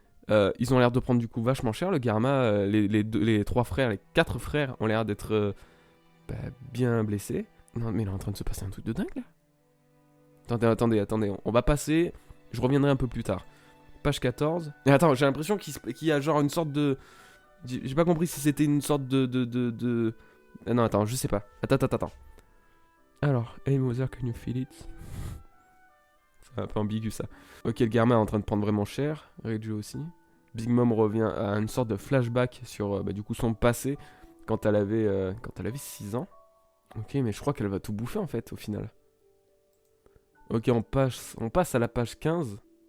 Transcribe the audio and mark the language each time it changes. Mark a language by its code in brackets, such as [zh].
[fr] Ils ont l'air de prendre du coup vachement cher. Le Garma, les 3 frères, les 4 frères ont l'air d'être bien blessés. Non mais il est en train de se passer un truc de dingue là. Attendez, on va passer. Je reviendrai un peu plus tard. Page 14. Et attends, j'ai l'impression qu'il y a genre une sorte de... J'ai pas compris si c'était une sorte de... Ah non, attends, je sais pas. Attends. Alors, [en] hey Mother, can you feel it? [fr] C'est un peu ambigu ça. Ok, le Garma est en train de prendre vraiment cher. Reiju aussi. Big Mom revient à une sorte de flashback sur du coup son passé quand elle avait 6 ans. Ok, mais je crois qu'elle va tout bouffer en fait au final. Ok, on passe à la page 15.